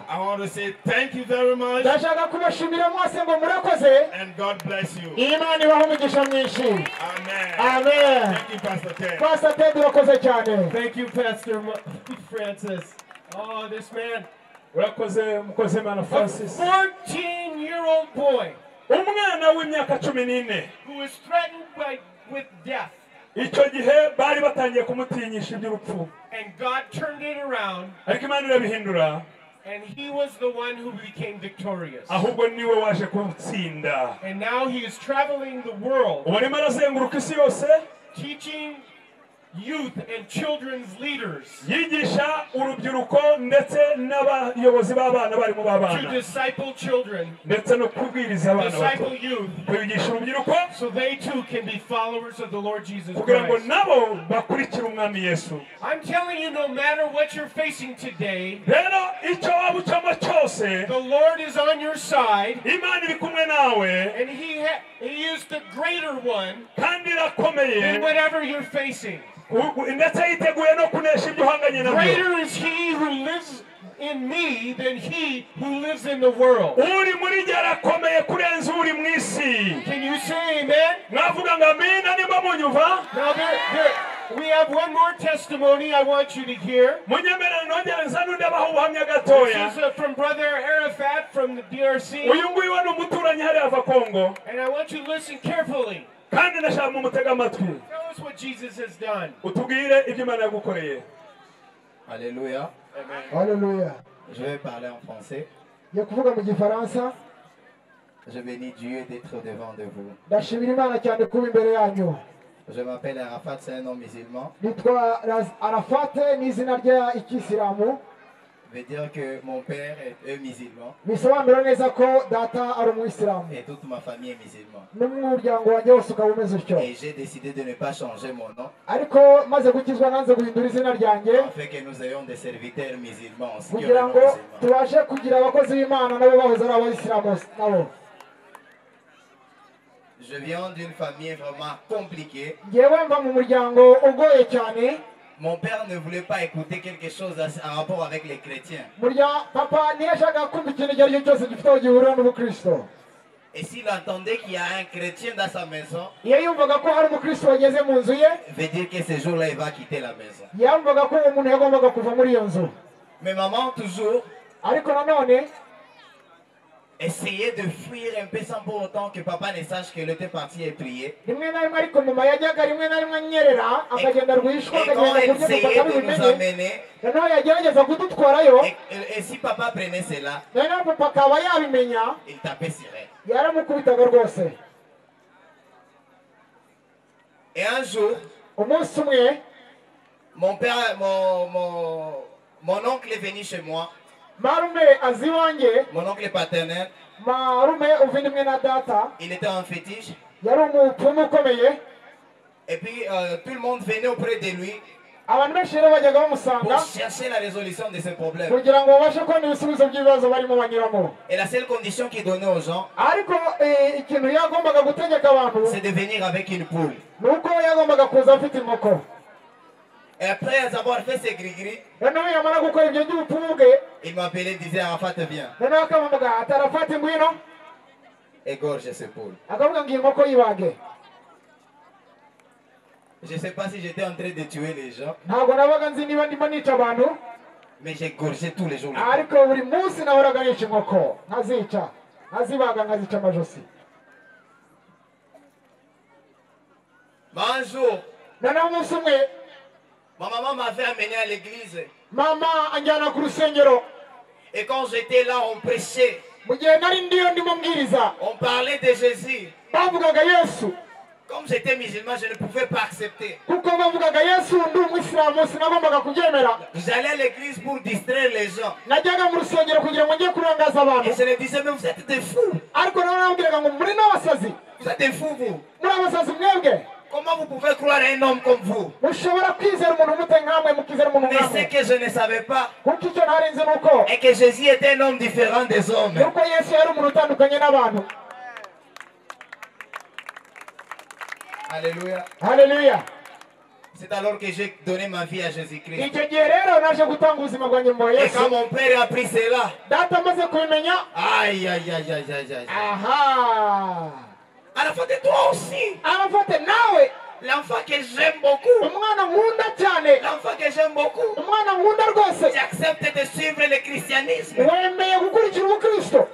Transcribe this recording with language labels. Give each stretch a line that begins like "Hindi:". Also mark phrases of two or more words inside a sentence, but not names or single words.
English: I want to say thank you very much
Kinyarwanda: ndashaka kubashimira mwese ngo murakoze,
English: and God bless you.
Kinyarwanda: Imana ibahe umugisha mwinshi.
English: Amen. Amen. Thank you, Pastor Ted.
Kinyarwanda: Pastor Ted urakoze cyane.
English: Thank you, Pastor Francis. Oh, this man,
Kinyarwanda: urakoze mukozi Imana a Francis.
English: 14-year-old boy
Kinyarwanda: umwana w'imyaka 14
English: who is threatened with death.
Kinyarwanda: icyo gihe bari batangiye kumutinyisha iby'urupfu,
English: And God turned it around,
Kinyarwanda: ariko Imana irabihindura,
English: and he was the one who became victorious.
Kinyarwanda: ahubwo niwe waje gutsinda.
English: And now he is traveling the world,
Kinyarwanda: ubu arimo arazenguruka isi yose
English: teaching youth and children's leaders
Kinyarwanda: yigisha urubyiruko ndetse n'abayobozi b'abana bari mu babana
English: to disciple children,
Kinyarwanda: ndetse no kubwiriza abana
English: disciple
Kinyarwanda: bato
English: youth,
Kinyarwanda: kwigisha urubyiruko
English: so they too can be followers of the Lord Jesus
Kinyarwanda: kugira ngo
English: Christ.
Kinyarwanda: nabo bakurikire umwami Yesu.
English: I'm telling you, no matter what you're facing today,
Kinyarwanda: rero icyo waba ucamo cyose
English: the Lord is on your side,
Kinyarwanda: Imana iri kumwe nawe
English: and He is the greater one
Kinyarwanda: kandi irakomeye
English: than whatever you're facing.
Kinyarwanda: ndetse yiteguye no kunesha ibyo uhanganye nabyo.
English: Greater is He who lives in me than he who lives in the world.
Kinyarwanda: uri muri jye arakomeye kurenza uri mu isi.
English: Can you say amen?
Kinyarwanda: mwavuga ngo amina nimba munyumva.
English: Now we have one more testimony I want you to hear.
Kinyarwanda: munyemerere nongere nzane undi abaho ubuhamya gatoya.
English: This is from Brother Arafat from the DRC.
Kinyarwanda: uyu nguyu we ni umuturanyi hariya ava Congo.
English: And I want you to listen carefully.
Kinyarwanda: kandi ndashaka mumutega amatwi.
English: Tell us what Jesus has done.
Kinyarwanda: utubwire ibyo Imana yagukoreye.
French: Alléluia.
Kinyarwanda: Alléluia.
French: Je vais parler en français.
Kinyarwanda: Ngiye kuvuga mu gifaransa.
French: Je bénis Dieu d'être devant de vous.
Kinyarwanda: Ndashimira Imana cyane kuba imbere yanyu.
French: Je m'appelle Arafat, c'est un nom musulman.
Kinyarwanda: Nitwa Arafat n'izina rya Ikisilamu.
French: Veut dire que mon père est musulman.
Kinyarwanda: Bisobanura neza ko data ari umuyisilamu.
French: Et toute ma famille est musulmane.
Kinyarwanda: N'umuryango wanjye wose ukaba umeze utyo.
French: Et j'ai décidé de ne pas changer mon nom.
Kinyarwanda: Ariko maze gukizwa nanze guhindura izina ryanjye.
French: Afin que nous ayons des serviteurs musulmans aussi.
Kinyarwanda: Kugira ngo tubashe kugira abakozi b'Imana nabo bahoze ari abayisilamu nabo.
French: Je viens d'une famille vraiment compliquée.
Kinyarwanda: Ngewe mva mu muryango ugoye cyane.
French: Mon père ne voulait pas écouter quelque chose en rapport avec les chrétiens.
Kinyarwanda: Papa ntiyashakaga kumva ikintu icyo ari cyo cyose gifite aho gihurira n'ubukristo.
French: Et s'il entendait qu'il y a un chrétien dans sa maison,
Kinyarwanda: iyo yumvaga ko hari umukristo wageze mu nzu ye,
French: veut dire que ce jour-là il va quitter la maison.
Kinyarwanda: yumvaga ko uwo muntu yagombaga kuva muri iyo nzu.
French: Mais maman toujours
Kinyarwanda: ariko nanone
French: essayait de fuir un peu sans pour autant que papa ne sache qu'elle était partie et prier.
Kinyarwanda: rimwe na rimwe ariko mama yajyaga rimwe na rimwe anyerera akagenda rwishwa
French: Et quand elle essayait de nous amener,
Kinyarwanda: noneho yagerageza kudutwarayo,
French: et si papa prenait cela,
Kinyarwanda: noneho papa akaba yabimenya,
French: il tapait sur elle.
Kinyarwanda: yaramukubitaga rwose.
French: Et un jour,
Kinyarwanda: umunsi umwe
French: mon père, mon oncle est venu chez moi.
Kinyarwanda: marume azi iwanjye,
French: Mon oncle paternel,
Kinyarwanda: marume uvindimwe na data,
French: il était un fétiche.
Kinyarwanda: yari umupfumu ukomeye.
French: Et puis tout le monde venait auprès de lui
Kinyarwanda: abantu benshi rero bajyaga bamusanga
French: pour chercher la résolution de ses problèmes.
Kinyarwanda: kugira ngo babashe kubona ibisubizo by'ibibazo barimo banyuramo.
French: Et la seule condition qu'il donnait aux gens,
Kinyarwanda: ariko ikintu yagombaga gutegeka abantu
French: c'est de venir avec une poule.
Kinyarwanda: ni uko yagombaga kuza afite inkoko.
French: Et après avoir fait ses gris-gris,
Kinyarwanda: noneho yamara gukora ibyo by'ubupfumu bwe,
French: il m'appelait, disait Arafat, viens,
Kinyarwanda: noneho akamuvuga ati Arafat ngwino,
French: égorge ces poules.
Kinyarwanda: akavuga ngo iyi nkoko yibage.
French: Je ne sais pas si j'étais en train de tuer les gens,
Kinyarwanda: ntabwo nabaga nzi niba ndimo nica abantu,
French: mais j'égorgeais tous les jours.
Kinyarwanda: ariko buri munsi nahoraga nica inkoko, nkazica nkazibaga nkazica amajosi.
French: Mais un jour,
Kinyarwanda: noneho umunsi umwe
French: ma maman m'avait amené à l'église.
Kinyarwanda: mama anjyana ku rusengero.
French: Et quand j'étais là, on prêchait,
Kinyarwanda: mu gihe nari ndiyo ndimo mbwiriza,
French: on parlait de Jésus.
Kinyarwanda: bavugaga Yesu.
French: Comme j'étais musulman, je ne pouvais pas accepter.
Kinyarwanda: kuko bavugaga Yesu ndi umuyisilamu sinagombaga kubyemera.
French: J'allais à l'église pour distraire les gens.
Kinyarwanda: najyaga mu rusengero kugira ngo njye kurangaza abantu.
French: Et je leur disais, mais vous êtes des fous.
Kinyarwanda: ariko nawe nabwiraga ngo muri n'abasazi,
French: Vous êtes des fous, vous.
Kinyarwanda: muri abasazi mwebwe.
French: Comment vous pouvez croire à un homme comme vous?
Kinyarwanda: mushobora kwizera umuntu umute nkamwe mukizera umuntu
French: Mais ce
Kinyarwanda: nkamwe.
French: que je ne savais pas,
Kinyarwanda: kuko icyo ntari nzi nuko
French: est que Jésus était un homme différent des hommes.
Kinyarwanda: nuko Yesu yari umuntu utandukanye n'abantu.
French: Alléluia.
Kinyarwanda: Haleluya.
French: C'est alors que j'ai donné ma vie à Jésus-Christ.
Kinyarwanda: icyo gihe rero naje gutanga ubuzima bwanjye mu
French: Et
Kinyarwanda: Yesu.
French: quand mon père a pris cela,
Kinyarwanda: data amaze kubimenya, aïe, aïe, aïe, aïe, aïe, aïe. aha,
French: Arafat, et toi aussi,
Kinyarwanda: Arafat nawe
French: l'enfant que j'aime beaucoup,
Kinyarwanda: umwana nkunda cyane,
French: l'enfant que j'aime beaucoup,
Kinyarwanda: umwana nkunda rwose,
French: tu acceptes de suivre le christianisme.
Kinyarwanda: wemeye gukurikira ubukristo.